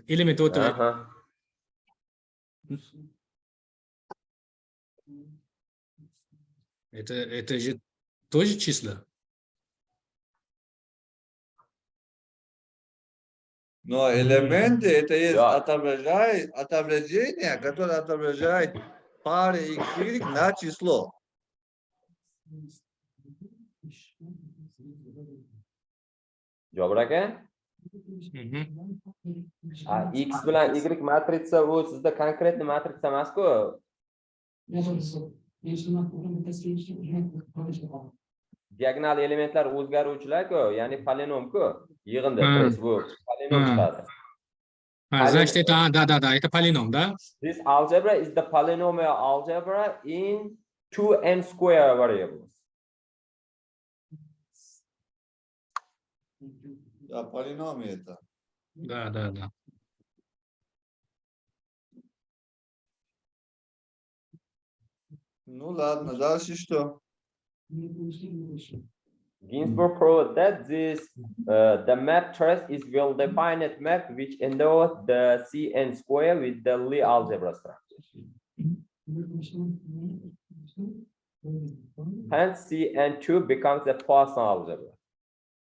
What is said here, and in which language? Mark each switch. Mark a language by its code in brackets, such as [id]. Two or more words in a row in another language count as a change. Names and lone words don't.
[ru] Элемент этого. Это же тоже числа. Но элементы это есть отображение, которое отображает пары X, Y на число. [uz] Jobir aka? X bilan Y matritsa u sizda konkretni matritsa emas-ku. Diagonal elementlar o'zgaruvchilar-ku, ya'ni polinom-ku. Yig'inda trace bu polinom chiqadi. [ru] Значит, это, да, это полином, да? [en] This algebra is the polynomial algebra in 2n square variables. [ru] Да, полином это. Да. Ну ладно, дальше что? [en] Ginsburg proved that the map trace is well-defined map which endows the Cn square with the Lie algebra structure. Hence, Cn2 becomes a Poisson algebra.